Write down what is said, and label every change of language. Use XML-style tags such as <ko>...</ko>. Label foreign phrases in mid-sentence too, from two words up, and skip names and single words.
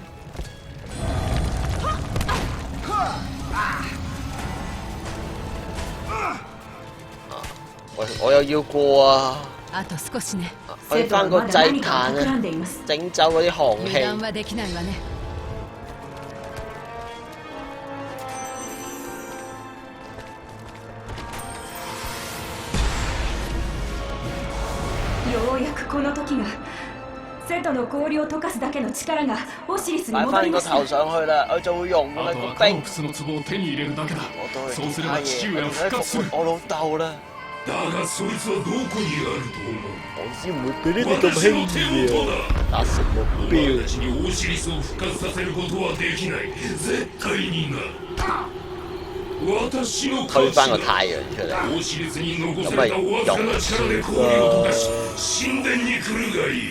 <yue>我又要過啊！</yue> <ja>あと少しね。</ja> <yue>去翻個祭壇啊！整走嗰啲寒氣。</yue> <ja>油断はできないわね。ようやくこの時が。セトの氷を溶かすだけの力がオシリスに</ja> <yue>擺</yue> <ja>戻りました。</ja> <yue>翻個頭上去啦，佢就會用噶啦</yue> <ja>あとは</ja> <yue>個冰。</yue> <ja>カノプスの壺を手に入れるだけだ。</ja> <yue>我都係</yue> <ja>そうすれば父上は復復活する。</ja> <yue>活我老豆啦。</yue> <ja>だがそいつはどこにあると思う？</ja> <yue>我先唔會俾你哋咁輕易啊！達成目</yue> <ja>お前</ja> <yue>標</yue> <ja>た。ちにオーシリスを復活させることはできない。絶対にな。私の</ja> <yue>推翻個</yue> <ja>勝ちだ。</ja> <yue>太陽出嚟。</yue> <ja>オーシリスに残されたわずかな力で氷を溶かし神殿に来るがいい。</ja>